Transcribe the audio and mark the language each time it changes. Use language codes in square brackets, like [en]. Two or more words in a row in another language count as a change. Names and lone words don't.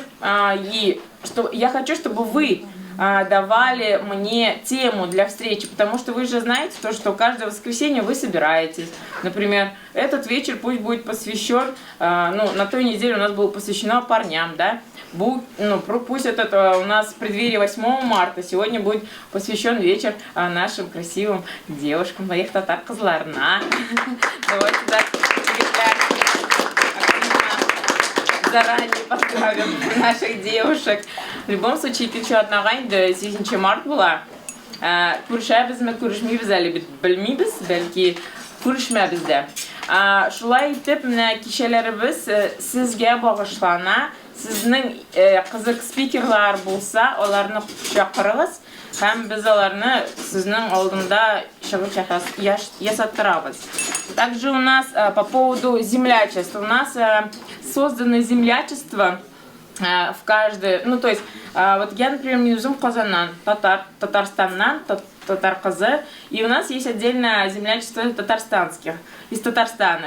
[ru] И что я хочу, чтобы вы давали мне тему для встречи, потому что вы же знаете то, что каждое воскресенье вы собираетесь. Например, этот вечер пусть будет посвящен, на той неделе у нас было посвящено парням, да? Пусть это у нас в преддверии 8 марта, сегодня будет посвящен вечер нашим красивым девушкам, моих [tt] татар кызларына. [ru] Давайте так, заранее поздравим наших девушек. В любом случае, [tt] кичә атнага инде 8 март була. Күрешәбезме, күрешмибез әле бит белмибез, бәлки күрешмәбез дә. Шулай итеп, менә кичәләребез сезгә багышлана. Сезнең кызык спикерлар булса, аларны чакырыгыз һәм без аларны сезнең алдында чыгыш ясаттырабыз. [ru] Также у нас по поводу землячества. У нас созданы землячества в каждой, ну то есть, вот я, например, [tt] Мюзум Казанан, Татарстаннан, Татар-Казы, [ru] и у нас есть отдельное землячество татарстанских, из Татарстана.